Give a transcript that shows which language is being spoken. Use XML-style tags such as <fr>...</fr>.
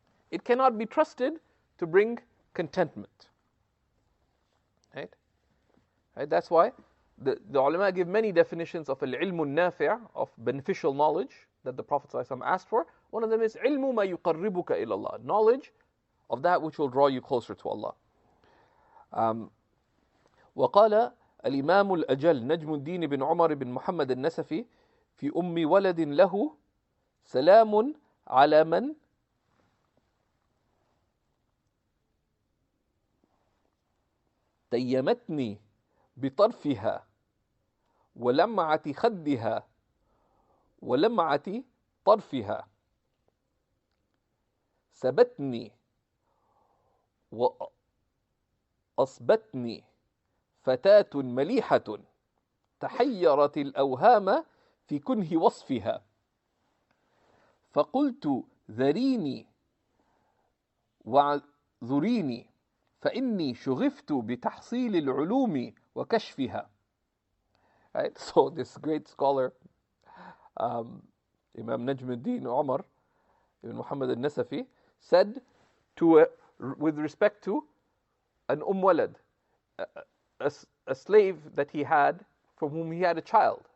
<en>It cannot be trusted to bring contentment. Right? Right? That's why the ulama give many definitions of al-ilm al-nafi', of beneficial knowledge that the Prophet ﷺ asked for. One of them is ilmu ma yuqarribuka ila Allah, knowledge of that which will draw you closer to Allah.</en> <ar>وقال الإمام الأجل نجم الدين بن عمر بن محمد النسفي في ولد له سلام على من تيمتني بطرفها ولمعة خدها ولمعة طرفها سبتني وأصبتني فتاة مليحة تحيرت الأوهام في كنه وصفها فقلت ذريني وعذريني فإني شغفت بتحصيل العلوم وكشفها.</ar> <en>Right? So this great scholar, Imam Najmuddin Umar ibn Muhammad al-Nasafi, said with respect to an walad, a slave that he had, from whom he had a child.</en>